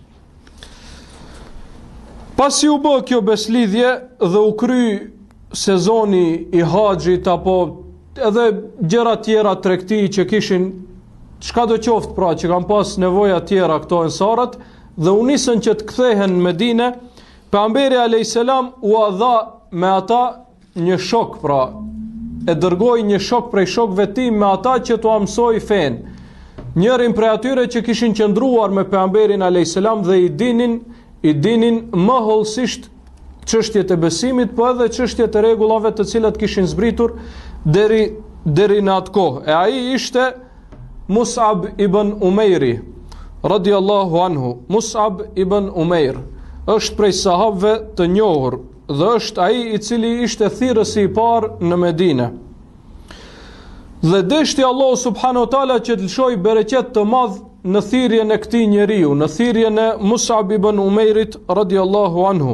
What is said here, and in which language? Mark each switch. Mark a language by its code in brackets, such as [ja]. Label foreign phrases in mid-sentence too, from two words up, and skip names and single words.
[sq] Pasi u bë kjo beslidhje dhe u kry sezoni i haxhit apo edhe gjëra tjera tregti që kishin çka do qoftë pra, që kanë pas nevoja tjera këto ensarët, dhe u nisën që të kthehen në Medinë, pejgamberi [ar] عليه السلام [sq] u dha me ata një shok, pra e dërgoi një shok prej shokëve të tij me ata që t'u mësoi fen. Njërin prej atyre që kishin qëndruar me pejgamberin [ar] عليه السلام [sq] dhe i dinin më hollësisht çështjet e besimit, po edhe çështjet e rregullave të cilat kishin zbritur deri në atë kohë. E ai ishte Mus'ab ibn Umairi [ar] رضي الله عنه. [sq] Mus'ab ibn Umair është prej sahabëve të njohur dhe është ai i cili ishte thirrësi i parë në Medinë. Dhe deshti Allah [ar] سبحانه وتعالى [sq] që të lëshoj bereqet të madh në thirrjen e këtij njeriu, në thirrjen e Mus'ab ibn Umairit [ar] رضي الله عنه.